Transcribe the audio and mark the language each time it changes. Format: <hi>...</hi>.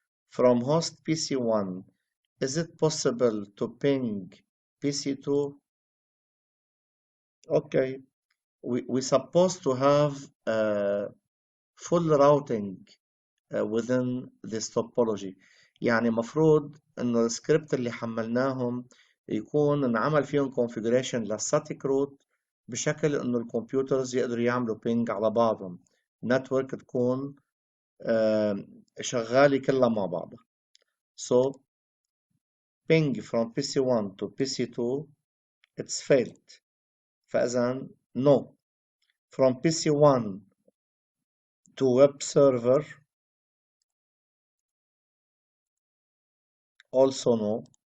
<en>From host PC1, is it possible to ping PC2? Okay, we're supposed to have full routing within this topology.</en> <ar>يعني مفروض انه السكريبت اللي حملناهم يكون انعمل فيهم configuration للstatic root بشكل انه الكمبيوترز يقدروا يعملوا ping على بعضهم. network تكون شغالة كلها مع بعضها.</ar> <en>So ping from PC1 to PC2 it's failed.</en> <ar>فإذا no.</ar> <en>From PC1 to web server also no.</en>